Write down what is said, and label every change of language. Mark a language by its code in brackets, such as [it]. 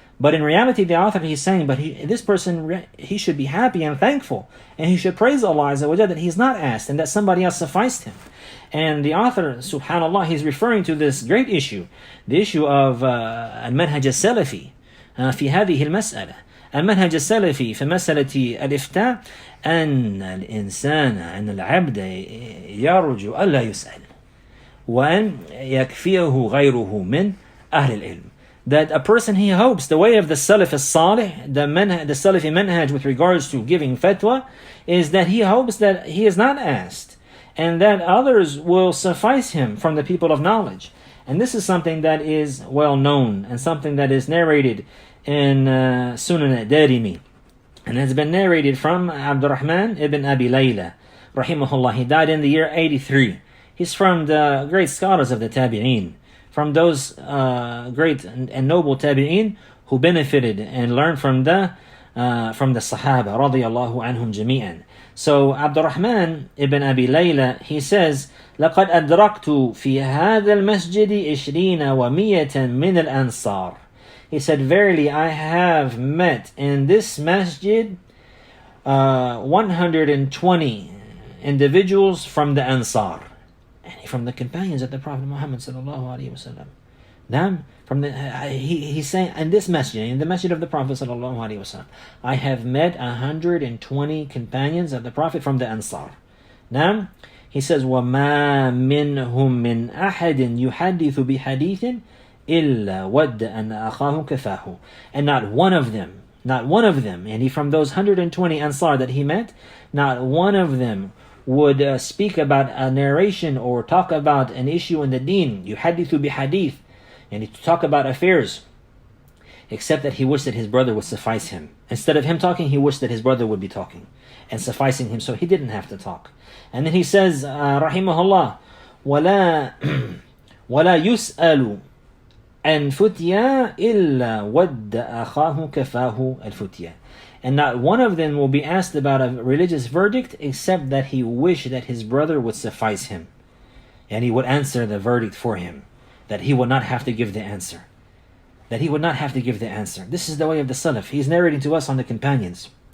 [en] But in reality, the author, he's saying, this person, he should be happy and thankful, and he should praise Allah Azza wa Jalla that he's not asked and that somebody else sufficed him. And the author, subhanallah, he's referring to this great issue, the issue of [ar] المنهج السلفي في هذه المسألة. المنهج السلفي في مسألة الإفتاء أن الإنسان أن العبد يرجو ألا يسأل وأن يكفيه غيره من أهل العلم. [en] That a person, he hopes, the way of the Salaf as-Salih, the Salafi manhaj with regards to giving fatwa, is that he hopes that he is not asked. and that others will suffice him from the people of knowledge. And this is something that is well known and something that is narrated in Sunan al-Darimi. And has been narrated from Abdurrahman ibn Abi Layla, rahimahullah. He died in the year 83. He's from the great scholars of the Tabi'een, from those great and noble Tabi'een who benefited and learned from the Sahaba, radiyallahu anhum jami'an. So Abdurrahman ibn Abi Layla, he says, [ar] لَقَدْ أَدْرَكْتُ فِي هَذَا الْمَسْجِدِ 20 وَمِيَّةً مِنَ الْأَنصَارِ. [en] He said, verily I have met in this masjid 120 individuals from the Ansar, and from the companions of the Prophet Muhammad sallallahu alaihi wasallam. Now, he's saying in this masjid, in the masjid of the Prophet sallallahu alaihi wasallam, I have met 120 companions of the Prophet from the Ansar. Now, he says, [ar] وَمَا مِنْهُمْ مِنْ أَحَدٍ يُحَدِّثُ بِحَدِيثٍ إِلَّا وَدَّ أَنَّ أَخَاهُ كَفَاهُ. [en] And not one of them, and he from those 120 Ansar that he met, not one of them would speak about a narration or talk about an issue in the deen, [ar] يُحَدِّثُ بِحَدِيثٍ, [en] and he talk about affairs, except that he wished that his brother would suffice him. Instead of him talking, he wished that his brother would be talking and sufficing him, so he didn't have to talk. And then he says, rahimahullah, [ar] وَلَا يُسْأَلُ أَنْ فُتْيَا إِلَّا وَدَّ أَخَاهُ كَفَاهُ الْفُتْيَا. [en] And not one of them will be asked about a religious verdict except that he wished that his brother would suffice him, and he would answer the verdict for him, that he would not have to give the answer. That he would not have to give the answer. This is the way of the Salaf. He's narrating to us on the companions.